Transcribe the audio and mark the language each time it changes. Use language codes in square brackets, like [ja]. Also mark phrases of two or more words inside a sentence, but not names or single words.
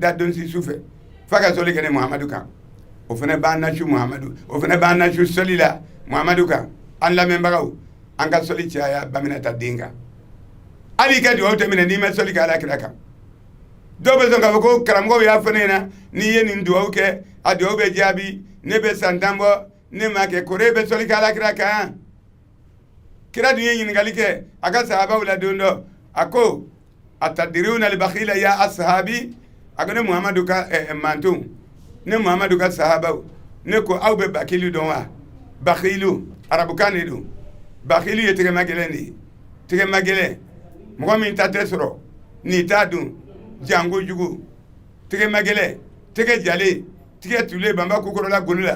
[bm] da don si su fɛ f'a ka sɔli kɛ ne muhamadu kan o fana b'an nasu muhamadu o fana b'an nasu sɔli la muhamadu kan an lamɛnbagaw an ka sɔli caya Baminata den kan hali i ka duwawu tɛmɛnɛ n'i ma sɔli kɛ alakira kan dɔw bɛ sɔn k'a fɔ ko karamɔgɔw y'a fɔ ne ɲɛna n'i ye nin duwawu kɛ a duwawu bɛ jaabi ne bɛ san 10 bɔ ne m'a kɛ kore bɛ sɔli kɛ alakira kan kira dun ye ɲininkali kɛ a ka sahabaw la don dɔ a ko [ar] أتدرون البخيل يا أصحابي [bm] a ko ne muhamadu ka mantonw ne muhamadu ka sahabaw ne ko aw bɛ bakilu dɔn wa bakilu arabukan de don bakilu ye tɛgɛma gɛlɛn de ye tɛgɛma gɛlɛn mɔgɔ min ta tɛ sɔrɔ n'i t'a dun jango jugu tɛgɛma gɛlɛn tɛgɛ jalen tigɛ tulen banba kokorola golo la